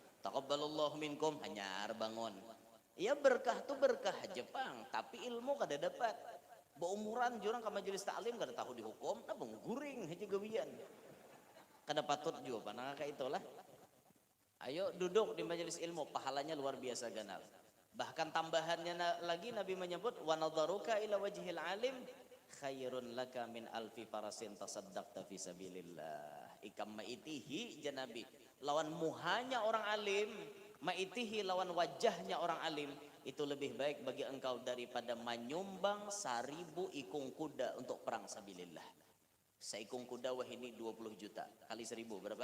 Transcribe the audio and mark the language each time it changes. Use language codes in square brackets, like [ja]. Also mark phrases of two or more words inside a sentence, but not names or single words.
[ar] تقبل الله منكم [bjn] hanyar bangun. Ya berkah tuh berkah Jepang, tapi ilmu kada dapat. Beumuran jurang ke majelis taklim kada tahu dihukum, nah guring aja gawian. Kada patut juga panang kayak itulah. Ayo duduk di majelis ilmu, pahalanya luar biasa ganal. Bahkan tambahannya lagi Nabi menyebut [ar] ونظرك إلى وجه العالم خير لك من ألف فرس تصدقت في سبيل الله. [bjn] Ikam maitihi janabi. Lawan muhanya orang alim, maitihi lawan wajahnya orang alim, itu lebih baik bagi engkau daripada menyumbang 1000 ikung kuda untuk perang sabilillah. Seikung kuda wah ini 20 juta kali 1000 berapa?